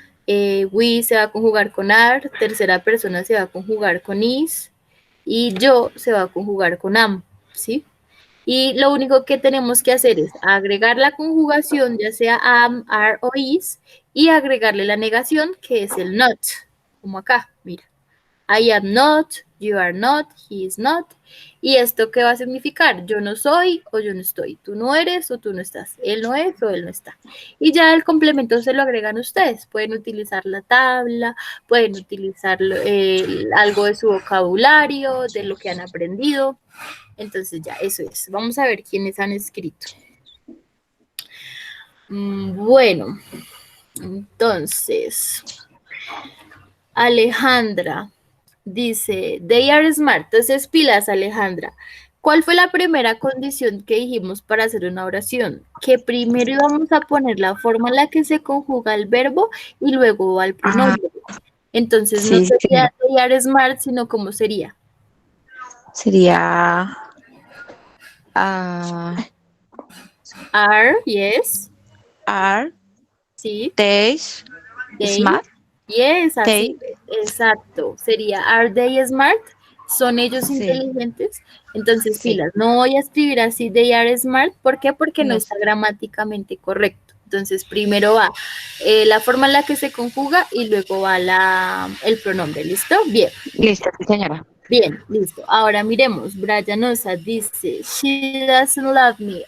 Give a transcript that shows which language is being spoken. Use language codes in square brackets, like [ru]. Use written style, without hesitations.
[es] We se va a conjugar con are, tercera persona se va a conjugar con is, y yo se va a conjugar con am, ¿sí? Y lo único que tenemos que hacer es agregar la conjugación, ya sea am, are o is, y agregarle la negación, que es el not, como acá, mira. [en] I am not, you are not, he is not. [es] ¿Y esto qué va a significar? Yo no soy o yo no estoy. Tú no eres o tú no estás. Él no es o él no está. Y ya el complemento se lo agregan ustedes. Pueden utilizar la tabla, pueden utilizar algo de su vocabulario, de lo que han aprendido. Entonces ya, eso es. Vamos a ver quiénes han escrito. Bueno, entonces, Alejandra dice, [en] they are smart. [es] Entonces, pilas, Alejandra. ¿Cuál fue la primera condición que dijimos para hacer una oración? Que primero íbamos a poner la forma en la que se conjuga el verbo y luego va el pronombre. Entonces, no Sí, sería [en] they are smart, [es] sino ¿cómo sería? sería [en] Are, yes. are [es] Sí. [en] they They. smart. Yes, [es] así, exacto. Sería, [en] ¿are they smart? [es] ¿Son ellos Sí. inteligentes? Entonces, Sí. pilas, no voy a escribir así, [en] they are smart. [es] ¿Por qué? Porque no No. está gramáticamente correcto. Entonces, primero va la forma en la que se conjuga y luego va el pronombre. ¿Listo? Bien. Listo, sí, señora. Bien, listo. Ahora miremos. [en] Brian Osa dice, she doesn't love me.